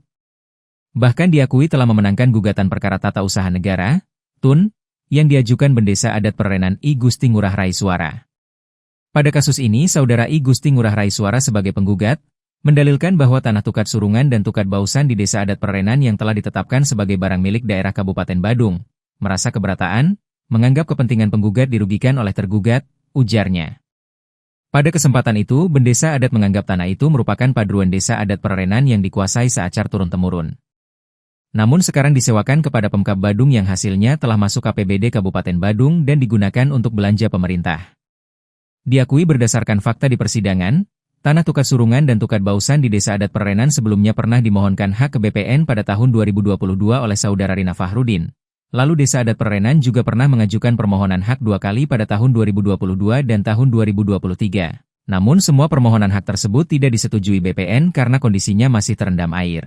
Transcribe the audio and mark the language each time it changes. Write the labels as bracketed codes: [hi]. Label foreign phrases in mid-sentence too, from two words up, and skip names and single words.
[id] Bahkan diakui telah memenangkan gugatan perkara Tata Usaha Negara, TUN, yang diajukan Bendesa Adat Perenan I Gusti Ngurah Rai Suara. Pada kasus ini, Saudara I Gusti Ngurah Rai Suara sebagai penggugat, mendalilkan bahwa tanah Tukat Surungan dan Tukat Bausan di Desa Adat Perenan yang telah ditetapkan sebagai barang milik daerah Kabupaten Badung, merasa keberatan, menganggap kepentingan penggugat dirugikan oleh tergugat, ujarnya. Pada kesempatan itu, Bendesa Adat menganggap tanah itu merupakan paduan Desa Adat Perenan yang dikuasai seacar turun-temurun. Namun sekarang disewakan kepada Pemkab Badung yang hasilnya telah masuk APBD Kabupaten Badung dan digunakan untuk belanja pemerintah. Diakui berdasarkan fakta di persidangan, tanah Tukat Surungan dan Tukat Bausan di Desa Adat Perenan sebelumnya pernah dimohonkan hak ke BPN pada tahun 2022 oleh Saudara Rina Fahrudin. Lalu Desa Adat Perenan juga pernah mengajukan permohonan hak 2 kali pada tahun 2022 dan tahun 2023. Namun semua permohonan hak tersebut tidak disetujui BPN karena kondisinya masih terendam air.